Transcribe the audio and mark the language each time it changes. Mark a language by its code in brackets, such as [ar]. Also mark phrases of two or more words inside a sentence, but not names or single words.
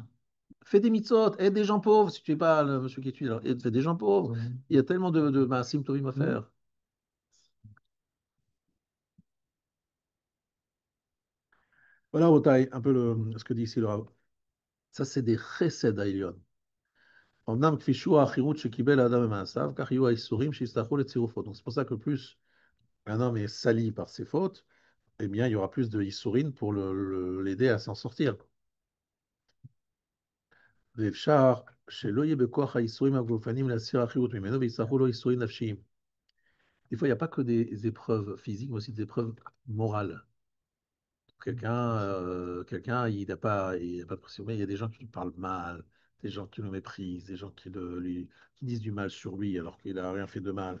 [fr] Fais des mitzvot, aide des gens pauvres. Si tu n'es pas le monsieur qui étudie, alors fais des gens pauvres. Il y a tellement de [he] מעשים טובים [fr] à faire. Voilà, Otaï, un peu ce que dit ici le Rav. Ça, c'est des [he] חסד העליון. אמנם כפי שהוא החירות שקיבל האדם במעשיו, כך יהיו האיסורים שיצטרכו לצירופו. [fr] Donc c'est pour ça que plus un homme est sali par ses fautes, eh bien, il y aura plus de Issourine pour l'aider à s'en sortir. [he] ואפשר שלא יהיה בכוח האיסורים הגופניים להסיר החירות ממנו, ויצטרכו לו איסורים נפשיים. [fr] Des fois, il n'y a pas que des épreuves physiques, mais aussi des épreuves morales. Il n'a pas de pression, mais il y a des gens qui lui parlent mal, des gens qui le méprisent, des gens qui disent du mal sur lui alors qu'il n'a rien fait de mal.